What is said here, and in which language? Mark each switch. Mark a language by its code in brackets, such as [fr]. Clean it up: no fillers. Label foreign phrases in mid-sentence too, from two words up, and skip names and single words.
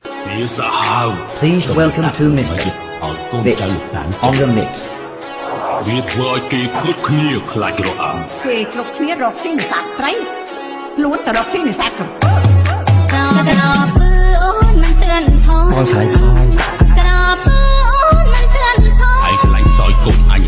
[en] Please welcome to Mr. Vic on the mix. [km] វាធ្វើឲ្យគេគ្រប់គ្នាខ្លាចរអាំ គេគ្រប់គ្នារកស៊ីនេសាទត្រីខ្លួនទៅរកស៊ីនេសាទក្រពើ ក្រពើអូនមិនទឿនថង បងស្រីសយ ក្រពើអូនមិនទឿនថង ឯងឆ្លាញ់សយគុំអញ